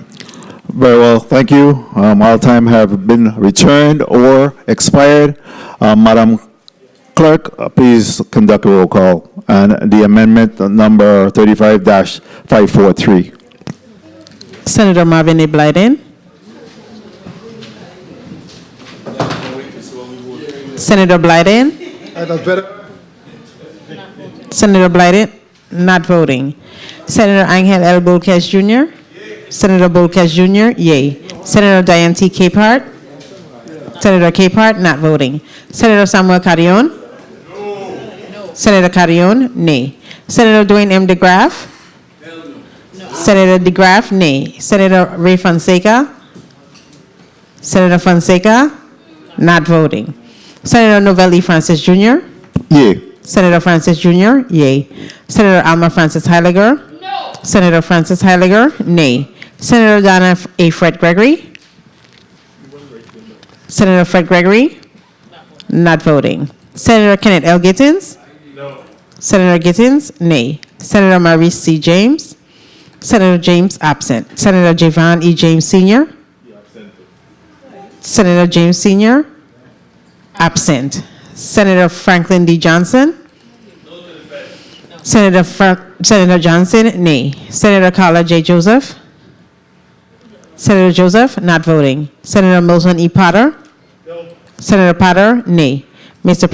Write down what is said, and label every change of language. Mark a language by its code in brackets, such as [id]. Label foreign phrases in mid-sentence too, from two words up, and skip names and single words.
[en] Very well, thank you. All time have been returned or expired. Madam Clerk, please conduct a roll call on the amendment number 35-543. Senator Marvin A. Blyden. Senator Blyden. Senator Blyden, not voting. Senator Angel L. Bolkes Jr. Senator Bolkes Jr., yay. Senator Diane T. Capehart. Senator Capehart, not voting. Senator Samuel Carrion. Senator Carrion, nay. Senator Dwayne M. DeGraff. Senator DeGraff, nay. Senator Ray Fonseca. Senator Fonseca, not voting. Senator Novelli Francis Jr. Yay. Senator Francis Jr., yay. Senator Alma Francis Heiliger. No. Senator Francis Heiliger, nay. Senator Donna A. Fred Gregory. Senator Fred Gregory, not voting. Senator Kenneth L. Gittins. No. Senator Gittins, nay. Senator Maurice C. James. Senator James, absent. Senator Javon E. James Sr. Senator James Sr., absent. Senator Franklin D. Johnson. Senator Johnson, nay. Senator Carla J. Joseph. Senator Joseph, not voting. Senator Milton E. Potter. No. Senator Potter, nay. Mr.